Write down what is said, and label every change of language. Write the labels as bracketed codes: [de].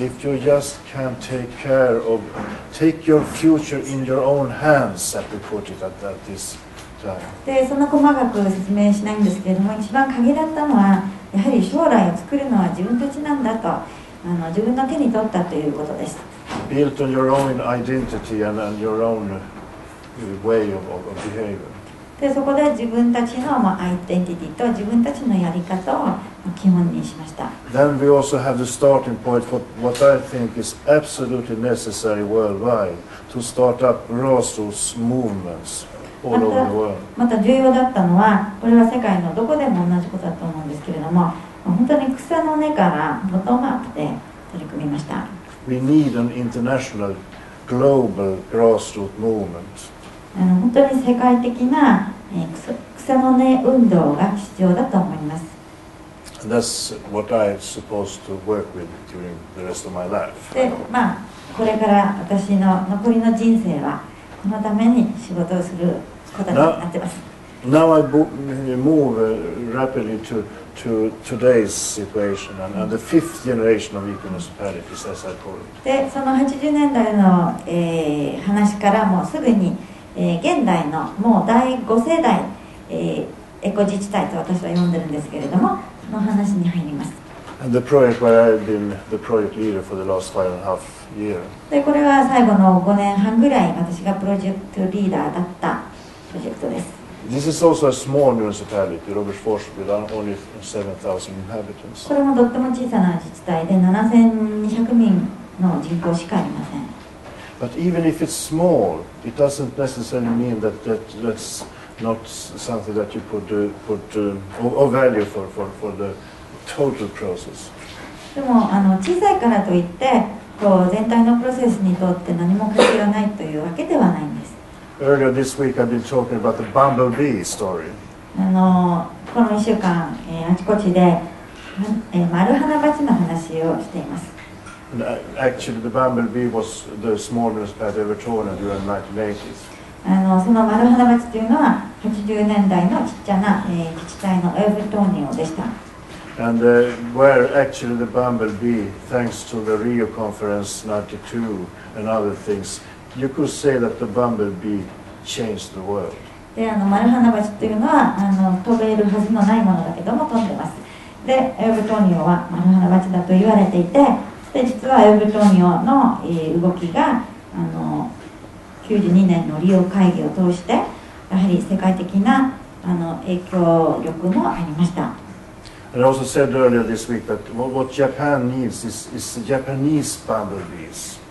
[en] If you just can take your future in your own hands, as we put it at this time. [ja] でそんな細かく説明しないんですけれども、一番鍵だったのはやはり将来を作るのは自分たちなんだと自分の手に取ったということです。 [en] Built on your own identity and your own way of behavior. [ja] でそこで自分たちのアイデンティティと自分たちのやり方を基本にしました。 [en] Then we also have the starting point for what I think is absolutely necessary worldwide to start up grassroots movements all over the world. [ja] また重要だったのは、これは世界のどこでも同じことだと思うんですけれども、本当に草の根からボトムアップで取り組みました。 [en] We need an international global grassroots movement. [ja] 本当に世界的な草の根運動が必要だと思います。 [en] That's what I'm supposed to work with during the rest of my life. [ja] で、これから私の残りの人生はこのために仕事をすることになっています。 [en] Now I move rapidly to today's situation and the fifth generation of eco-municipalities, as I call it. [ja] で、その80年代の、話からもうすぐに現代のもう第5世代、エコ自治体と私は呼んでるんですけれども、その話に入ります。 [en] And the project where I've been the project leader for the last 5.5 years. [ja] で、これは最後の5年半ぐらい私がプロジェクトリーダーだったプロジェクトです。 [en] This is also a small municipality, Robertsfors, with only 7,000 inhabitants. [ja] これもとっても小さな自治体で7200人の人口しかありません。 [en] But even if it's small, it doesn't necessarily mean that's not something that you or value for the total process. [ja] でも小さいからといってこう全体のプロセスにとって何も価値がないというわけではないんです。 [en] Earlier this week I've been talking about the bumblebee story. [ja] この1週間、あちこちで、マルハナバチの話をしています。 [en] And actually the bumblebee was the small municipality of Evertonia during the 1980s. [ja] そのマルハナバチというのは80年代のちっちゃな、自治体のエブトニオでした。 [en] And where actually the bumblebee, thanks to the Rio Conference 92 and other things, you could say that the bumblebee changed the world. [ja] でマルハナバチというのは飛べるはずのないものだけども飛んでます。でエブトニオはマルハナバチだと言われていて、で実はエブトニオの、動きが92年のリオ会議を通してやはり世界的な影響力もありました。 [en] And I also said earlier this week that what Japan needs is Japanese bumblebees.